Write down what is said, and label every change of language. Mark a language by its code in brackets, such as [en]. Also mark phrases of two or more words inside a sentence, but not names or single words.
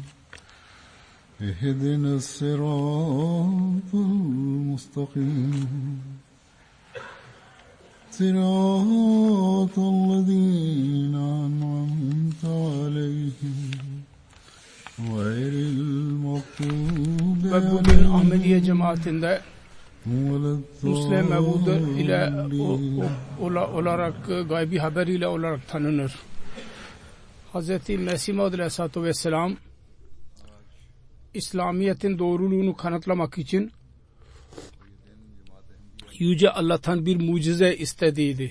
[ar] اهدنا الصراط المستقيم صراط الذين أنعمت عليهم غير المغضوب [tr] Ve bugün Ahmediye cemaatinde Müslim Mevud ile olarak gaybi haberiyle olarak tanınır. Hz. Mesih Maud Aleyhisselatü Vesselam İslamiyet'in doğruluğunu kanıtlamak için Yüce Allah'tan bir mucize istediydi.